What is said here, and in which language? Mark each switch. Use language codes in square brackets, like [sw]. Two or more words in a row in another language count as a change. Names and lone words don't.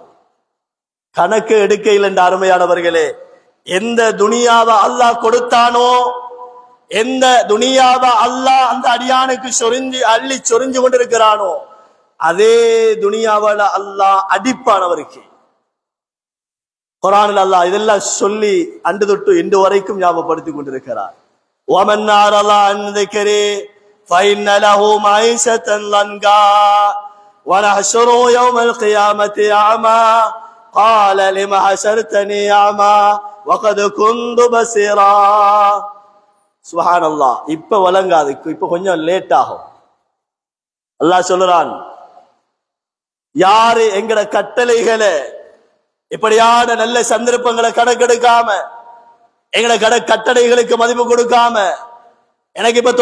[ta] கணக்கு எடுக்கையில் என்ற அருமையானவர்களே, எந்த துனியாவை அல்லாஹ் கொடுத்தானோ, எந்த துனியாவை அல்லாஹ் அந்த அடியானுக்கு அள்ளி சொரிஞ்சு கொண்டிருக்கிறானோ, அதே துனியாவால அல்லாஹ் அடிப்பானவருக்கு. குர்ஆனில் அல்லாஹ் இதெல்லாம் சொல்லி அன்று தொட்டு இன்று வரைக்கும் ஞாபகப்படுத்திக் கொண்டிருக்கிறார். [ar] وَمَنْ أَعْرَضَ عَنْ ذِكْرِي فَإِنَّ لَهُ مَعِيشَةً ضَنكًا وَنَحْشُرُهُ يَوْمَ الْقِيَامَةِ أَعْمَى قَالَ لِمَ حَشَرْتَنِي أَعْمَى وَقَدْ كُنْتُ بَصِيرًا. சுப்ஹானல்லாஹ். [ta] இப்ப வழங்காது, இப்ப கொஞ்சம் லேட் ஆகும். அல்லாஹ் சொல்றான், யாரு எங்கட கட்டளைகளை இப்படியான நல்ல சந்தர்ப்பங்களை கணக்கெடுக்காம எங்கட கட்டளைகளுக்கு மதிப்பு கொடுக்காம, எனக்கு இப்ப